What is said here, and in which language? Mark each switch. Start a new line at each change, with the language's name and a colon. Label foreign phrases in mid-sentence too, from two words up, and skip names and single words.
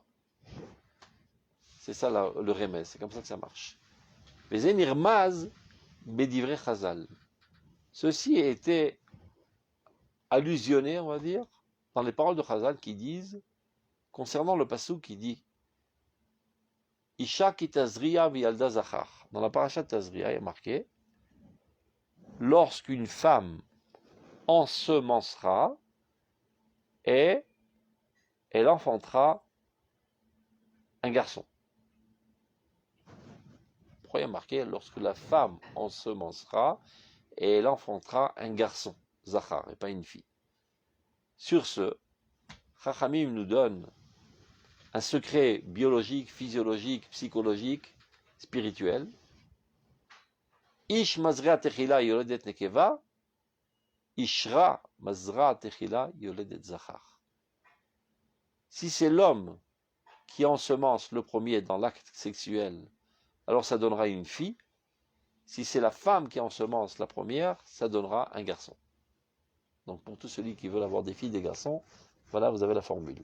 French: C'est ça le remez, c'est comme ça que ça marche.
Hebrew: נרמז בדברי חז"ל.
French: Ceci a été allusionné, on va dire, dans les paroles de Chazal qui disent, concernant le passou qui dit
Hebrew: אשה כי תזריע וילדה זכר.
French: Dans la paracha de Tazria, il est marqué lorsqu'une femme ensemencera et elle enfantera un garçon. Pourquoi il y a marqué lorsque la femme ensemencera et elle enfantera un garçon, zachar, et pas une fille. Sur ce, Chachamim nous donne un secret biologique, physiologique, psychologique, spirituel.
Hebrew: איש מזריע תחילה יולדת נקבה, אשה מזרעת תחילה יולדת זכר.
French: Si c'est l'homme qui ensemence le premier dans l'acte sexuel, alors ça donnera une fille. Si c'est la femme qui ensemence la première, ça donnera un garçon. Donc pour tous ceux qui veulent avoir des filles, des garçons, voilà, vous avez la formule.